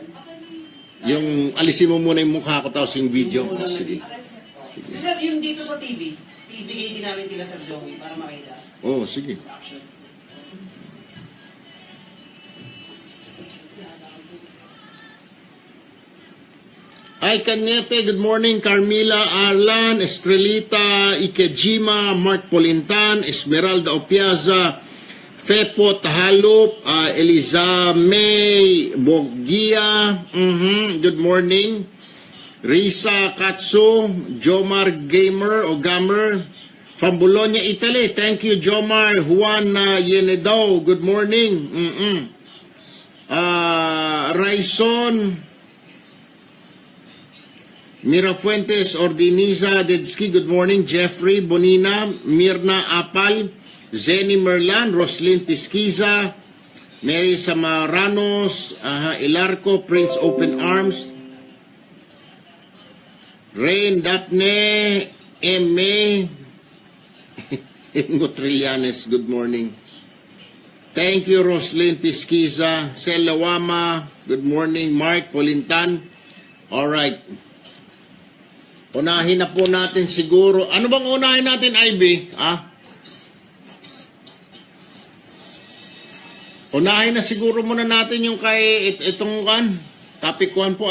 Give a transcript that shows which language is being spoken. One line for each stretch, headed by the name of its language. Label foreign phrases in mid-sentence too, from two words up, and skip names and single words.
Filipino: Yung alisin mo muna yung mukha ko, tapos yung video. Buo lang Sige. na- Sir, yung dito sa TV, ibigay din namin nila sa Joey para makita Oo, sige. sa action. Ay, Cañete,
English: good morning. Carmila, Arlan, Estrelita, Ikejima, Mark Polintan, Esmeralda Opiaza, Fepo Tahalop, Eliza May Bogia, good morning. Risa Katsu, Jomar Gamer o Gamer, from Bologna, Italy. Thank you, Jomar. Juan Yenedo, good morning. Raison, Mirafuentes Ordiniza Dedsky, good morning. Jeffrey Bonina, Mirna Apal, Zenny Merlan, Roslyn Pisquiza, Mary Samaranos, Ilarco, Prince Open Arms, Rain Daphne, M.A. Ingo Trillanes, good morning. Thank you, Roslyn Pisquiza, Selawama, good morning. Mark Polintan, alright.
Filipino: Unahin na po natin siguro. Ano bang unahin natin, Ivy? Unahin na siguro muna natin yung kay itong topic 1 po.